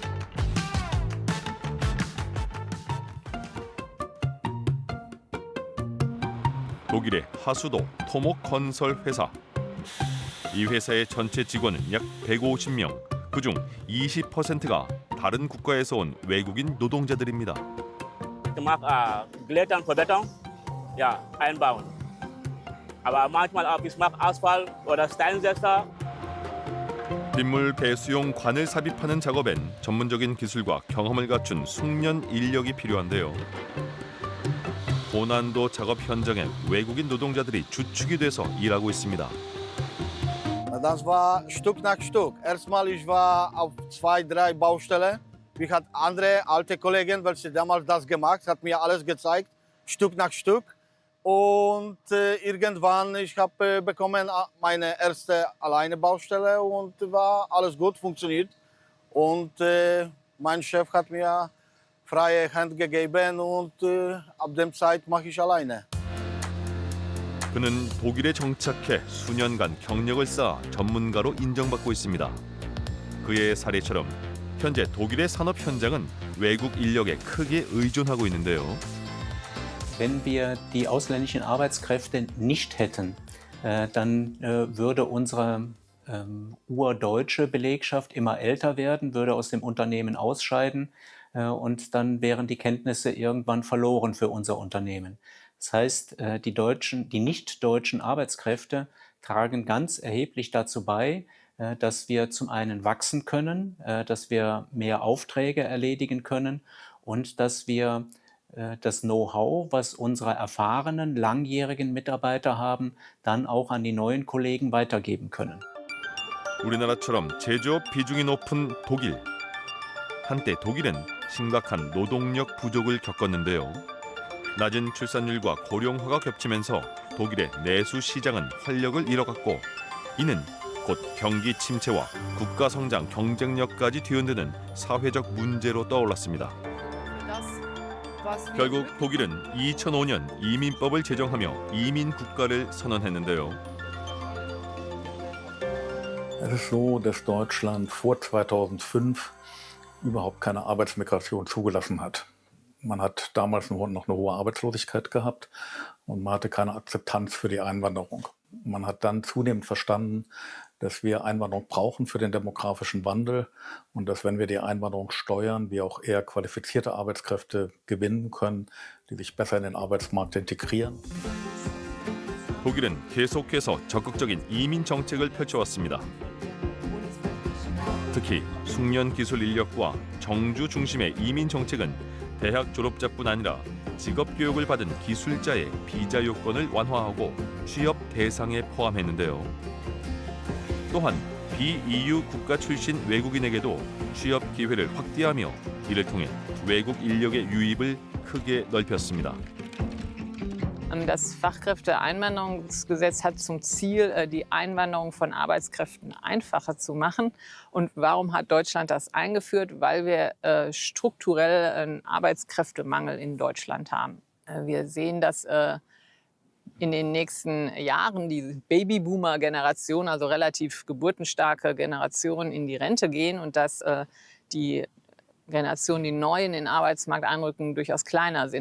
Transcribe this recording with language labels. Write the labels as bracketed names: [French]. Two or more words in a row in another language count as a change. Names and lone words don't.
[Korean] 독일의 하수도 토목 건설 회사. 이 회사의 전체 직원은 약 150명, 그중 20%가 다른 국가에서 온 외국인 노동자들입니다. [German] Gemacht Glättern, Verbesserung, ja, einbauen. Aber manchmal auch ich mache Asphalt oder Steinsetzer. [Korean] 빗물 배수용 관을 삽입하는 작업엔 전문적인 기술과 경험을 갖춘 숙련 인력이 필요한데요. 고난도 작업 현장에 외국인 노동자들이 주축이 돼서 일하고 있습니다. [German] Das war Stück nach Stück. Erstmal ich war auf 2, 3 Baustellen. Ich hatte andere alte Kollegen, welche damals das gemacht, hat mir alles gezeigt, Stück nach Stück. Und irgendwann ich habe bekommen meine erste alleine Baustelle und war alles gut funktioniert. Und mein Chef hat mir freie Hand gegeben und ab dem Zeit mache ich alleine. [Korean] 그는 독일에 정착해 수년간 경력을 쌓아 전문가로 인정받고 있습니다. 그의 사례처럼 현재 독일의 산업 현장은 외국 인력에 크게 의존하고 있는데요. [German] Wenn wir die ausländischen Arbeitskräfte nicht hätten, dann würde unsere urdeutsche Belegschaft immer älter werden, würde aus dem Unternehmen ausscheiden und dann wären die Kenntnisse irgendwann verloren für unser Unternehmen. Das heißt, die nicht deutschen Arbeitskräfte tragen ganz erheblich dazu bei, dass wir zum einen wachsen können, dass wir mehr Aufträge erledigen können und dass wir das Know-how, was unsere erfahrenen, langjährigen Mitarbeiter haben, dann auch an die neuen Kollegen weitergeben können. [Korean] 우리나라처럼 제조업 비중이 높은 독일. 한때 독일은 심각한 노동력 부족을 겪었는데요. 낮은 출산율과 고령화가 겹치면서 독일의 내수 시장은 활력을 잃어갔고 이는 곧 경기 침체와 국가 성장 경쟁력까지 뒤흔드는 사회적 문제로 떠올랐습니다. 결국 독일은 2005년 이민법을 제정하며 이민 국가를 선언했는데요. [German] Es ist so, dass Deutschland vor 2005 überhaupt keine Arbeitsmigration zugelassen hat. Man hat damals noch eine hohe Arbeitslosigkeit gehabt und man hatte keine Akzeptanz für die Einwanderung. Man hat dann zunehmend verstanden, dass wir Einwanderung brauchen für den demografischen Wandel und dass, wenn wir die Einwanderung steuern, wir auch eher qualifizierte Arbeitskräfte gewinnen können, die sich besser in den Arbeitsmarkt integrieren. [Korean] 독일은 계속해서 적극적인 이민 정책을 펼쳐왔습니다. 특히 숙련 기술 인력과 정주 중심의 이민 정책은 대학 졸업자뿐 아니라 직업 교육을 받은 기술자의 비자 요건을 완화하고 취업 대상에 포함했는데요. 또한 비EU 국가 출신 외국인에게도 취업 기회를 확대하며 이를 통해 외국 인력의 유입을 크게 넓혔습니다. [German] Das Fachkräfteeinwanderungsgesetz hat zum Ziel, die Einwanderung von Arbeitskräften einfacher zu machen. Und warum hat Deutschland das eingeführt? Weil wir strukturell einen Arbeitskräftemangel in Deutschland haben. Wir sehen, dass in den nächsten Jahren die Babyboomer-Generation, also relativ geburtenstarke Generationen, in die Rente gehen und dass die Generationen, die neu in den Arbeitsmarkt einrücken, durchaus kleiner sind.